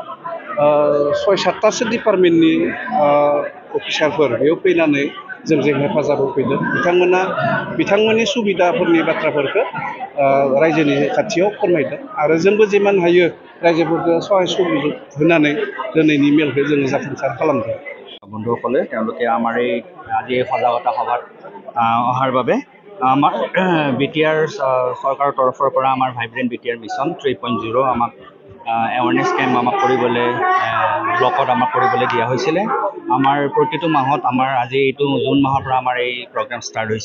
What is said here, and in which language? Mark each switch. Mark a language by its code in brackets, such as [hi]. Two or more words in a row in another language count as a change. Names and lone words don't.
[brx] 6-7टासो डिपार्टमेन्टनि अफिसारफोर बेयाव फैनानै जोंजों हेफाजाब होफैदों बिथांमोना बिथांमोननि सुबिदाफोरनि बाथ्राफोरखौ रायजोनि खाथियाव फोरमायदों आरो जोंबो जिमान हायो रायजोफोरखौ सहाय सुबिदा होनानै दिनैनि मेलखौ जोङो जाफुंसार खालामदों [as] বন্ধুসকলে তেওঁলোকে আমাৰ এই আজি সজাগতা সভাত অহাৰ বাবে আমাৰ বিটিআৰ চৰকাৰৰ তৰফৰ পৰা আমাৰ ভাইব্ৰেণ্ট বিটিআৰ মিছন 3.0 আমাক [en] awareness camp [as] আমাক কৰিবলৈ ব্লকত আমাক কৰিবলৈ দিয়া হৈছিলে আমাৰ প্ৰতিটো মাহত আমাৰ আজি এইটো জুন মাহৰ পৰা আমাৰ এই [en] program start [as] হৈছে